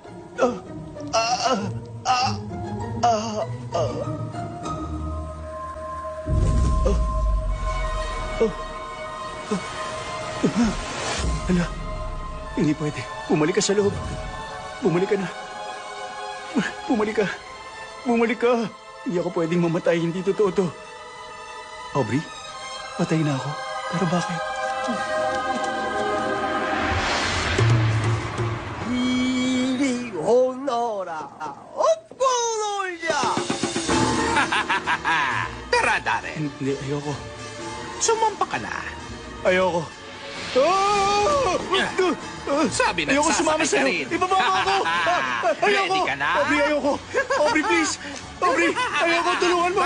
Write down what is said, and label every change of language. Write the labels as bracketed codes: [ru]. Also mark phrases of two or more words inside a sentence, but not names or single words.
[tl] Hala, hindi pwede. Bumalik ka sa loob. Bumalik ka na. Bumalik ka. Hindi ako pwedeng mamatay. Hindi totoo to. Aubrey, patay na ako. Pero bakit? [ko] 이리 오너라 엇보놀자 [tl] Tara, Darren. Hindi, ayoko. Sumampa ka na. Ayoko. Sabi na, Ayoko sumama sasakay ka sa'yo. rin. Ibaba mo ako. Ayoko. Ready ka na? Aubrey, ayoko. Aubrey, please. Aubrey, ayoko. Tulungan mo